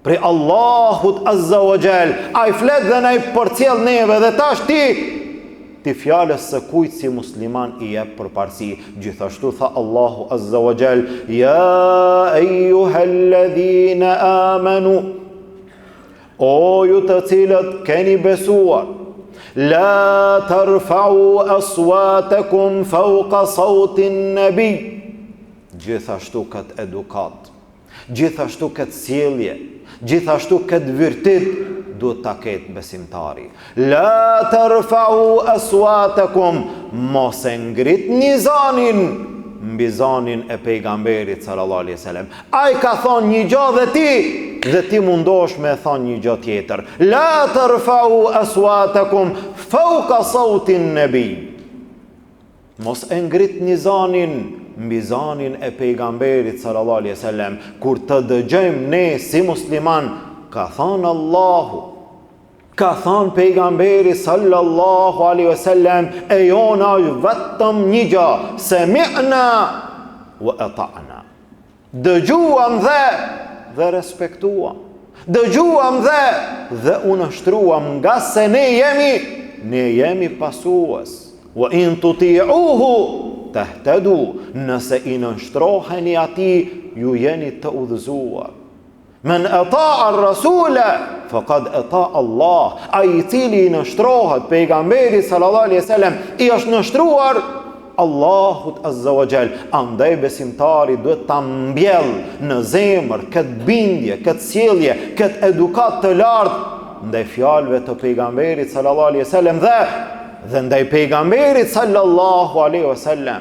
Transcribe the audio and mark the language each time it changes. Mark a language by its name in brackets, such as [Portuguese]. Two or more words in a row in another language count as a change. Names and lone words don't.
[Albanian] Prej Allahut [Arabic] عز وجل. [Albanian] Ai flet dhe na i përcjell neve dhe tash ti fjalës së kujt si musliman i jep përparësi. Gjithashtu tha Allahu [Arabic] عز وجل: يا أيها الذين آمنوا, [Albanian] o ju të cilët keni besuar, [Arabic] لا ترفعوا أصواتكم فوق صوت النبي. [Albanian] Gjithashtu këtë edukat, gjithashtu këtë sjellje, gjithashtu këtë virtit duhet ta ketë besimtari. [Arabic] لا ترفعوا أصواتكم, [Albanian] mos e ngritni zanin mbi zanin e pejgamberit [Arabic] صلى الله عليه وسلم. [Albanian] Ai ka thonë një gjë dhe ti mundosh me thonë një gjë tjetër. [Arabic] لا ترفعوا أصواتكم فوق صوت النبي. [Albanian] Mos e ngritni zanin mbi zanin e pejgamberit [Arabic] صلى الله عليه وسلم. [Albanian] Kur të dëgjojmë ne si musliman, ka thënë Allahu, ka thënë pejgamberi [Arabic] صلى الله عليه وسلم, [Albanian] e jona vetëm një gjë: [Arabic] سمعنا وأطعنا. [Albanian] Dëgjuam dhe respektuam. Dëgjuam dhe unështruam, nga se ne jemi pasues. [Arabic] وإن تطيعوه تهتدوا, [Albanian] nëse i nështroheni ati, ju jeni të udhëzuar. [Arabic] من أطاع الرسول فقد أطاع الله. [Albanian] Ai i cili i nështrohet pejgamberit [Arabic] صلى الله عليه وسلم, [Albanian] i është nështruar Allahut [Arabic] عز وجل. [Albanian] Andaj besimtari duhet ta mbjell në zemër këtë bindje, këtë sjellje, këtë edukat të lartë ndaj fjalëve të pejgamberit [Arabic] صلى الله عليه وسلم [Albanian] dhe ndaj pejgamberit [Arabic] صلى الله عليه وسلم.